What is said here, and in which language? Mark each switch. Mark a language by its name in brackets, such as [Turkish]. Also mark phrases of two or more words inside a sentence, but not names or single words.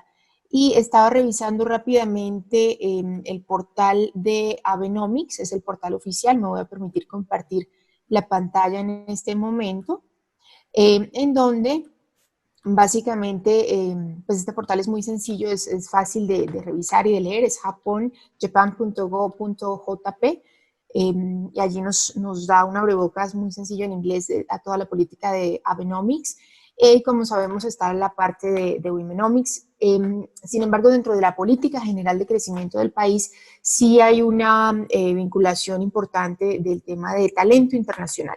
[Spanish] Y estaba revisando rápidamente el portal de Abenomics, es el portal oficial, me voy a permitir compartir la pantalla en este momento, en donde básicamente pues este portal es muy sencillo, es fácil de revisar y de leer, es japan.go.jp, y allí nos da un abrebocas muy sencillo en inglés a toda la política de Abenomics. Como sabemos, está en la parte de Womenomics. Sin embargo, dentro de la política general de crecimiento del país, sí hay una vinculación importante del tema de talento internacional.